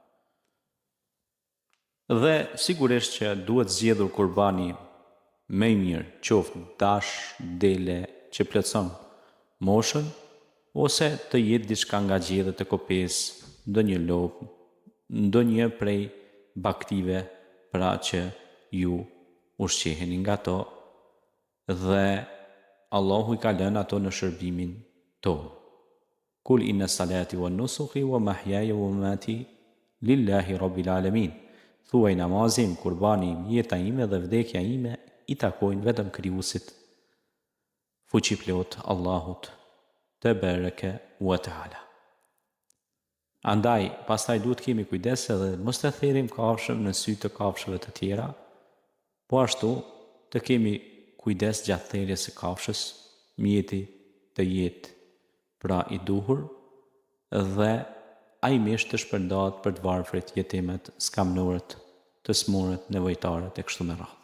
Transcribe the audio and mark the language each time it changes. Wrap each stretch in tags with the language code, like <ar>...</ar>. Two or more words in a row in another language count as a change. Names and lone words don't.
<sq>Dhe sigurisht që duhet zgjedhur kurbani më i mirë, qoftë dash, dele që plotson moshën, ose të jetë diçka nga gjedhët e kopes, ndonjë lopë, ndonjë prej baktive, pra që ju ushqeheni nga to, dhe Allahu i ka lënë ato në shërbimin tonë.</sq> <ar>قل إن صلاتي ونسكي ومحياي ومماتي لله رب العالمين.</ar> <sq>Thuaj namazim, kurbani im, jeta ime dhe vdekja ime i takojnë vetëm Krijuesit, fuqiplot Allahut</sq> <ar>تبارك وتعالى.</ar> <sq>Andaj, pastaj duhet kemi kujdes edhe mos të therrim kafshën në sy të kafshëve të tjera, po ashtu të kemi kujdes gjatë therrjes së kafshës, mjeti të jetë pra i duhur dhe ai mish të shpërndahet për të varfrit, jetimet, skamnurët, të smurët, nevojtarët e kështu me radhë.</sq>